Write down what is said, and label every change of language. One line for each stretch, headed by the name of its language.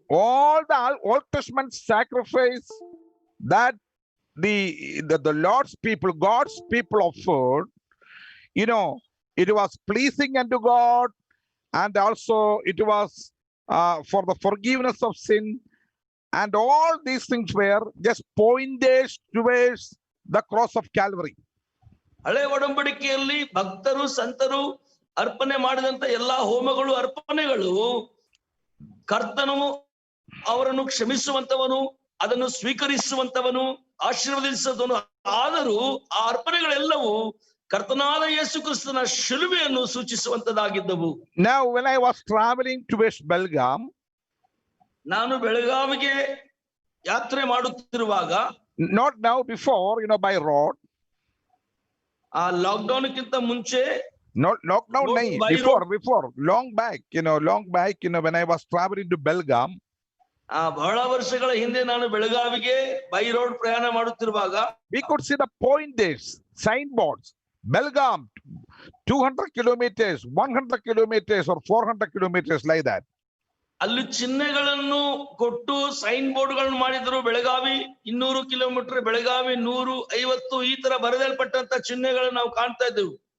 English: All the Old Testament sacrifice that the Lord's people, God's people offered, it was pleasing unto God, and also it was for the forgiveness of sin, and all these things were just pointers towards the cross of Calvary.
Kannada: ಹಳೆ ಒಡಂಬಡಿಕೆಯಲ್ಲಿ ಭಕ್ತರು, ಸಂತರು ಅರ್ಪಣೆ ಮಾಡಿದಂತ ಎಲ್ಲಾ ಹೋಮಗಳು, ಅರ್ಪಣೆಗಳು ಕರ್ತನು ಅವರನ್ನು ಕ್ಷಮಿಸುವಂತವನು, ಅದನ್ನು ಸ್ವೀಕರಿಸುವಂತವನು, ಆಶೀರ್ವದಿಸುವವನು. ಆದರೂ ಆ ಅರ್ಪಣೆಗಳೆಲ್ಲವೂ ಕರ್ತನಾದ ಯೇಸು ಕ್ರಿಸ್ತನ ಶಿಲುಬೆಯನ್ನು ಸೂಚಿಸುವಂತದ್ದಾಗಿದ್ದವು.
English: Now when I was traveling towards Belgaum,
Kannada: ನಾನು ಬೆಳಗಾವಿಗೆ ಯಾತ್ರೆ ಮಾಡುತ್ತಿರುವಾಗ,
English: not now, before, by road,
Kannada: ಆ ಲಾಕ್ಡೌನ್ ಗಿಂತ ಮುಂಚೆ,
English: not lockdown, before long back, when I was traveling to Belgaum,
Kannada: ಬಹಳ ವರ್ಷಗಳ ಹಿಂದೆ ನಾನು ಬೆಳಗಾವಿಗೆ
English: by road
Kannada: ಪ್ರಯಾಣ ಮಾಡುತ್ತಿರುವಾಗ,
English: we could see the pointers, signboards, Belgaum 200 kilometers, 100 kilometers, or 400 kilometers, like that.
Kannada: ಅಲ್ಲಿ ಚಿಹ್ನೆಗಳನ್ನು ಕೊಟ್ಟು ಸೈನ್ ಬೋರ್ಡ್ ಗಳನ್ನು ಮಾಡಿದ್ರು. ಬೆಳಗಾವಿ 200 ಕಿಲೋಮೀಟರ್, ಬೆಳಗಾವಿ 150, ಈ ತರ ಬರೆದಲ್ಪಟ್ಟಂತ ಚಿಹ್ನೆಗಳನ್ನು ನಾವು ಕಾಣ್ತಾ ಇದ್ದೆವು.